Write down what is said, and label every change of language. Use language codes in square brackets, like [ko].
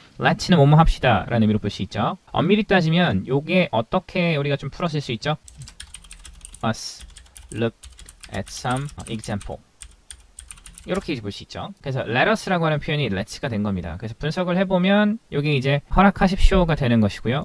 [ko] Let's는 뭐뭐 합시다 라는 의미로 볼 수 있죠. 엄밀히 따지면 요게 어떻게 우리가 좀 풀었을 수 있죠? [en] Let's look at some example. [ko] 이렇게 볼 수 있죠. 그래서 let us라고 하는 표현이 let's가 된 겁니다. 그래서 분석을 해보면 여기 이제 허락하십시오가 되는 것이고요.